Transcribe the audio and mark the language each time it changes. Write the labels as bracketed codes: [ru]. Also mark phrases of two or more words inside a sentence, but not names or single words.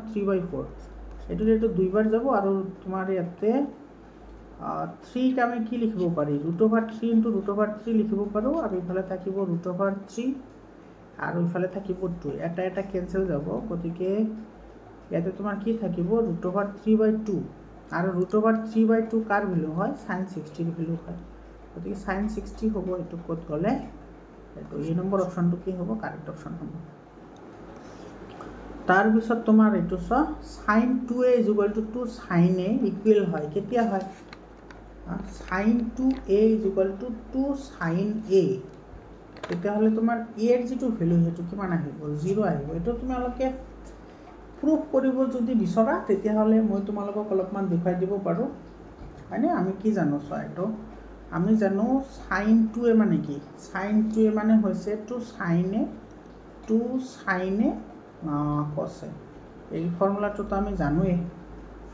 [as] 3/4, এটো এটো দুইবাৰ যাব, আৰু তোমাৰ ইয়াতে 3 ক আমি কি লিখিব পাৰি, √3 × √3 লিখিব পাৰো, আৰু ইফালে থাকিব √3 আৰু ইফালে থাকিব 2, এটা এটা কেনসেল যাব, গতিকে ইয়াতে তোমাৰ কি থাকিব √3/2, আৰু √3/2 কাৰ ভ্যালু হয় sin 60 ৰ ভ্যালু হয়, গতিকে sin 60 হ'ব, এটো কত গলে এইটো এই নম্বৰ অপশনটো কি হ'ব [en] correct option [as] হ'ব। তাৰপিছত তোমাৰ এইটো চোৱা, sin 2a = 2 sin a ইকুৱেল হয়, কেতিয়া হয় sin 2a = 2 sin a, তেতিয়াহ'লে তোমাৰ a ৰ যেটো ভ্যালু হেতু কিমান আহিব 0 আহিব। এটো তোমালোকে প্ৰুফ কৰিব যদি বিচৰা, তেতিয়াহ'লে মই তোমালোকক অলপমান দেখাই দিব পাৰো হয়নে। আমি কি জানো চোৱা, এটো আমি জানো sin 2a মানে কি, sin 2a মানে হৈছে 2 sin a cos a, এই ফৰ্মুলাটো তো আমি জানোৱে হয়নে।